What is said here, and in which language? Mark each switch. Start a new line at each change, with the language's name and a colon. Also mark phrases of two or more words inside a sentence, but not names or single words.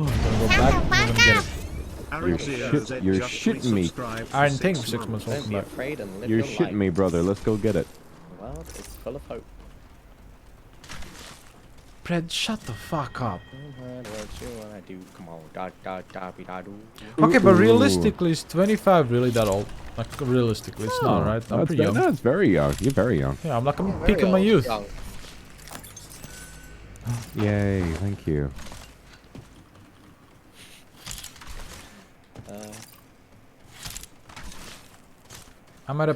English: Gonna go back, I'm gonna get it. You're shitting me. Iron Thing for 6 months. Don't Welcome be back. afraid and live You're your shitting life. me, brother. Let's go get it. The world is full of hope. Pred, shut the fuck up. What you wanna do? Come on, da-da-da-be-da-do. Okay, but Ooh. realistically, is 25 really that old? Like, realistically, it's not, right? I'm pretty young. No, it's very young. You're very young. Yeah, I'm like, I'm Very peaking my old, youth. young. Yay, thank you. I'm at a